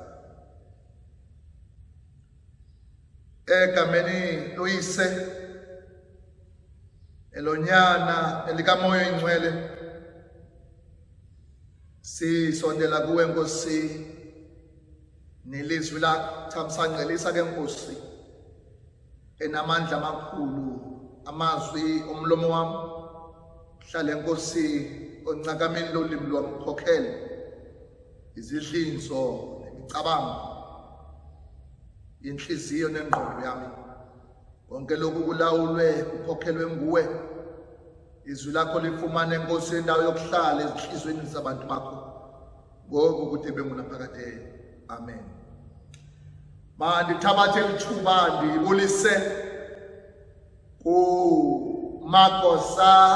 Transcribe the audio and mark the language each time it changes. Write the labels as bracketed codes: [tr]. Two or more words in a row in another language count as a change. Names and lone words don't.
[xh] Egameni loyise, elonyana, elikaMoya Oyingcwele, sisondela kuwe Nkosi nelizwi lakho. [zu] Thamsancelisa ke Nkosi enamandla amakhulu amazwi omlomo wami. Hlale Nkosi oncakameni lolimi lwami, khokhele izidlinzo nemicabango yenhliziyo nengqondo yami. Konke lokhu kulawulwe kukhokhelwe nguwe. Izwi lakho lifumane Nkosi indawo yokuhlala ezinhlizweni zabantu bakho ngoku kude bengunaphakade. Amen. [xh] Mandithabathe lithuba ndibulise kumagosa